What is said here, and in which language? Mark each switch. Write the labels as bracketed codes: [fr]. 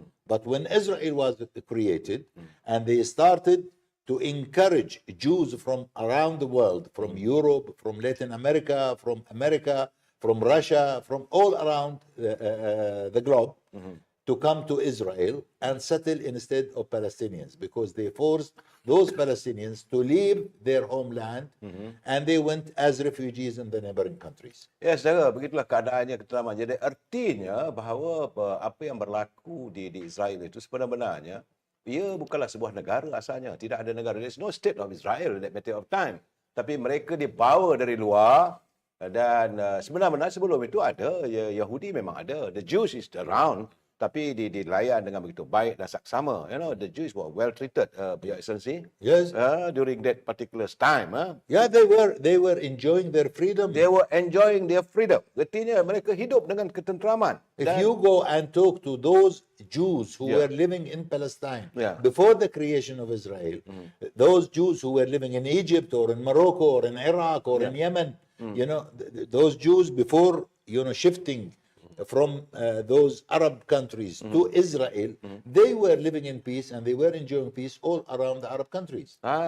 [en] But when Israel was created and they started to encourage Jews from around the world, from Europe, from Latin America, from Russia, from all around the globe, to come to Israel and settle instead of Palestinians, because they forced those Palestinians to leave their homeland and they went as refugees in the neighboring countries. [ms] Ya, saudara, begitulah keadaannya ketelaman. Jadi artinya bahawa apa yang berlaku di Israel itu sebenarnya ia bukanlah sebuah negara asalnya. Tidak ada negara. [en] There is no state of Israel in that matter of time. [ms] Tapi mereka dibawa dari luar dan sebenarnya sebelum itu ada, Yahudi memang ada. The Jews is around. Tapi dilayan dengan begitu baik dan saksama. [en] You know, the Jews were well treated, Your Excellency. Yes. During that particular time. Yeah, they were enjoying their freedom. They were enjoying their freedom. [ms] Artinya mereka hidup dengan ketenteraman. [en] If you go and talk to those Jews who were living in Palestine before the creation of Israel, those Jews who were living in Egypt or in Morocco or in Iraq or in Yemen, you know, those Jews before, you know, shifting from those Arab countries to Israel, they were living in peace and they were enjoying peace all around the Arab countries.